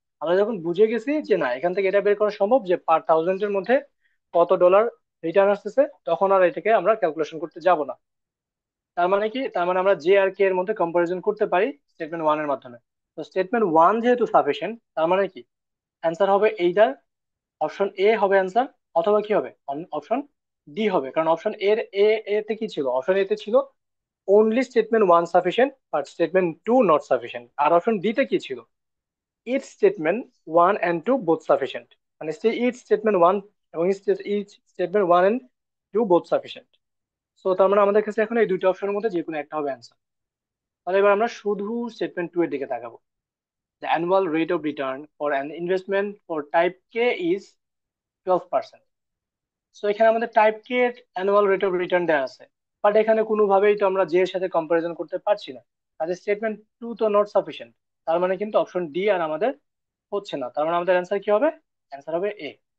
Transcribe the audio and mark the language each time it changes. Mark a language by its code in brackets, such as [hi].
[bn] আমরা যখন বুঝে গেছি যে না এখান থেকে এটা বের করা সম্ভব যে পার থাউজেন্ডের মধ্যে কত ডলার রিটার্ন আসতেছে, তখন আর এটাকে আমরা ক্যালকুলেশন করতে যাব না। তার মানে কি, তার মানে আমরা জে আর কে এর মধ্যে কম্পারিজন করতে পারি স্টেটমেন্ট ওয়ান এর মাধ্যমে। তো স্টেটমেন্ট ওয়ান যেহেতু সাফিসিয়েন্ট, তার মানে কি অ্যান্সার হবে এইটার, অপশন এ হবে অ্যান্সার, অথবা কি হবে, অপশন ডি হবে। কারণ অপশন এর এ এতে কি ছিল, অপশন এতে ছিল [en] only statement one sufficient but statement two not sufficient, [bn] আর option D তে কি ছিল, [en] each statement one and two both sufficient, [bn] মানে [en] each statement one [bn] এবং each statement one and two both sufficient। So তার মানে আমাদের কাছে এখন এই দুইটা অপশনের মধ্যে যে কোনো একটা হবে অ্যান্সার। তাহলে এবার আমরা শুধু স্টেটমেন্ট টু এর দিকে তাকাবো। [en] The annual rate of return for an investment for type K is 12%। [bn] So এখানে আমাদের type K annual rate of return দেওয়া আছে, বাট এখানে কোনোভাবেই তো আমরা জে এর সাথে কম্পারিজন করতে পারছি না, তাদের স্টেটমেন্ট টু তো নট সাফিসিয়েন্ট। তার মানে কিন্তু অপশন ডি আর আমাদের হচ্ছে না, তার মানে আমাদের অ্যান্সার কি হবে, অ্যান্সার হবে এ।